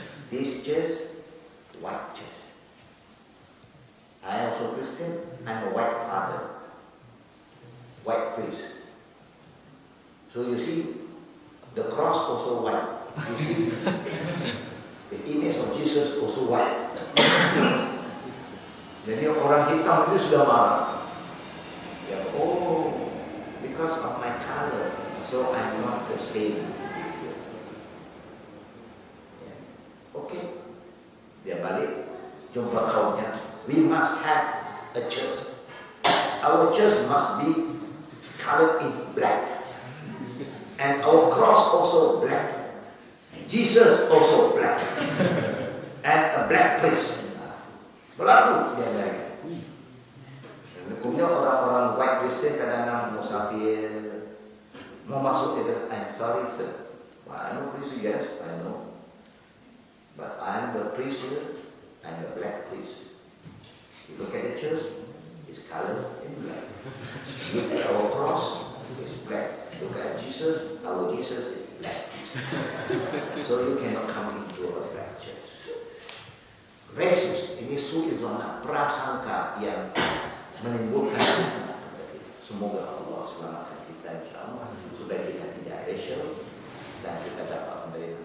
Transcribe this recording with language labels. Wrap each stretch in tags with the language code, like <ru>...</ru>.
<en>This church, white church. I am also Christian. I'm a white father, white priest. So you see, the cross also white. You see, the image of Jesus also white.</en> <ms>Jadi orang hitam itu sudah marah.</ms> <en>Ya, oh, because of my color, so I'm not the same.</en> <ms>Okay, dia balik jumpa kaumnya.</ms> <en>We must have a church. Our church must be colored in black, and our cross also black. Jesus also black, and a black priest.</en> <ms>Berlaku di Amerika. Hukumnya orang-orang white Christian kadang-kadang musafir mau masuk itu,</ms> <en>I'm sorry sir, well, I know priest, yes, I know, but I'm the priest here, I'm the black priest. You look at the church, it's colored in black. Look at our cross, it's black. Look at Jesus, our Jesus is black. So you cannot come into a black church.</en> <ms>Racist, ini suizona, prasangka yang menimbulkan. Semoga Allah selamatkan kita insyaAllah, supaya kita tidak racial dan kita dapat menerima.</ms>